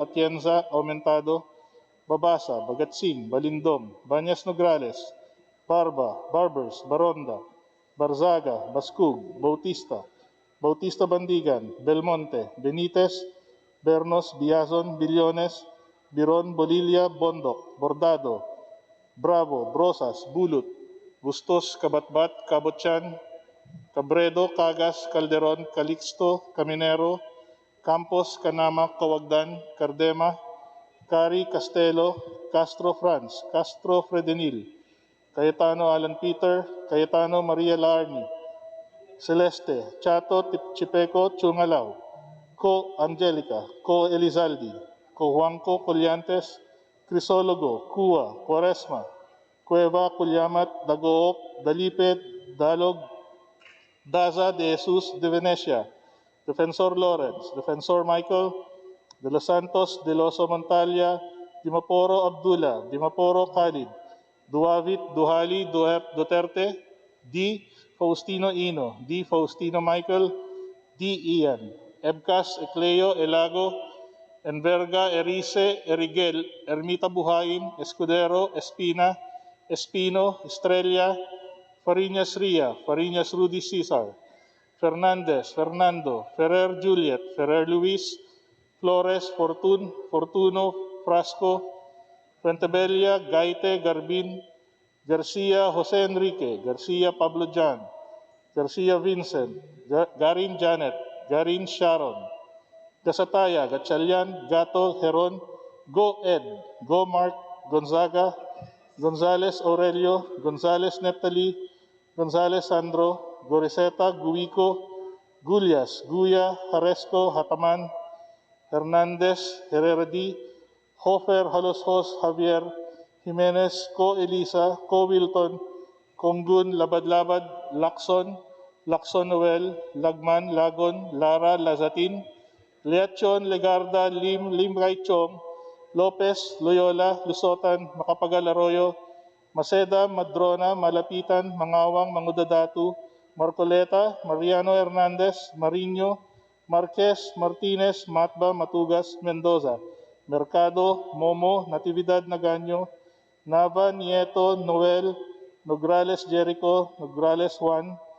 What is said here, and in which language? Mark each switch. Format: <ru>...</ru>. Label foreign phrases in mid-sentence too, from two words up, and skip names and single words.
<tl>Atienza, Aumentado, Babasa, Bagatsing, Balindom, Banyas Nograles, Barba, Barbers, Baronda, Barzaga, Bascug, Bautista, Bautista Bandigan, Belmonte, Benitez, Bernos, Biazon, Billones, Biron, Bolilla, Bondok, Bordado, Bravo, Brosas, Bulut, Bustos, Kabatbat, Kabotchan, Cabredo, Cagas, Calderon, Calixto, Caminero, Campos, Canama, Kawagdan, Cardema, Cari, Castelo, Castro Franz, Castro Fredenil, Cayetano Alan Peter, Cayetano Maria Larni, Celeste, Chato Chipeco Chungalao, Co Angelica, Co Elizaldi, Co Juanco Colliantes, Crisologo, Cua, Quaresma, Cueva, Culyamat, Dagook, Dalipet, Dalog, Daza de Jesus de Venecia, Defensor Lawrence, Defensor Michael, De Los Santos, De Loso Montalia, Dimaporo Abdullah, Dimaporo Khalid, Duavit, Duhali, Duterte, D. Faustino Ino, D. Faustino Michael, D. Ian, Ebcas, Ecleo, Elago, Enverga, Erice, Erigel, Ermita Buhayin, Escudero, Espina, Espino, Estrella, Fariñas Ria, Fariñas Rudy Cesar, Fernandez, Fernando, Ferrer Juliet, Ferrer Luis, Flores, Fortuno, Frasco, Fuentebella, Gaite, Garbin, Garcia Jose Enrique, Garcia Pablo John, Garcia Vincent, Garin Janet, Garin Sharon, Gasataya, Gatchalian, Gato, Heron, Go Ed, Go Mark, Gonzaga, Gonzales Aurelio, Gonzales Neptali, Gonzales Sandro, Goriseta, Guico, Gulyas, Guya, Haresco, Hataman, Hernandez, Herrera Hofer, Haloshos, Javier, Jimenez, Co Elisa, Co Wilton, Konggun, Labad-Labad, Lacson, Lacson Noel, Lagman, Lagon, Lara, Lazatin, Leachon, Legarda, Lim Raichong, Lopez, Loyola, Lusotan, Macapagal Arroyo, Maceda, Madrona, Malapitan, Mangawang, Mangudadatu, Marcoleta, Mariano Hernandez, Mariño, Marquez, Martinez, Matba, Matugas, Mendoza, Mercado, Momo, Natividad Nagaño, Nava, Nieto, Noel, Nograles Jericho, Nograles Juan,</tl>